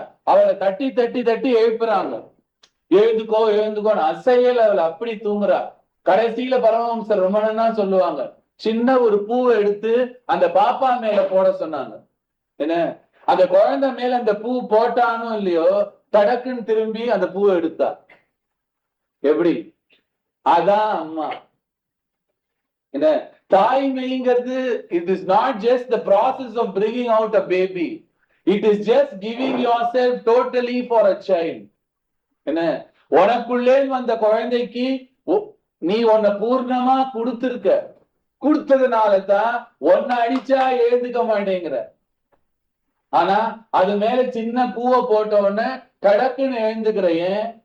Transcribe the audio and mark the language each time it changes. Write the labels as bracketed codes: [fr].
[ta] அவளை தட்டி தட்டி தட்டி எழுப்புறாங்க. எழுந்துக்கோ எழுந்துக்கோன்னு அசையல் அவளை அப்படி தூங்குறா. கடைசியில பரமஹம்சர் ரொம்ப நேரம் சொல்லுவாங்க, சின்ன ஒரு பூவை எடுத்து அந்த பாப்பா மேல போட சொன்னாங்க. என்ன அந்த குழந்தை மேல அந்த பூ போட்டானோ இல்லையோ தடக்குன்னு திரும்பி அந்த பூவை எடுத்தா. எப்படி? அதான் அம்மா. என்ன தாய்மைங்கிறது [en] it is not just the process of bringing out a baby. It is just giving yourself totally for a child. [ta] என்ன உனக்குள்ளே வந்த குழந்தைக்கு நீ உன்னை பூர்ணமா கொடுத்திருக்க. கொடுத்ததுனாலதான் உன்னை அடிச்சா எழுந்துக்க மாட்டேங்கிற. ஆனா அது மேல சின்ன பூவை போட்ட உடனே கடக்குன்னு எழுந்துக்கிறேன்.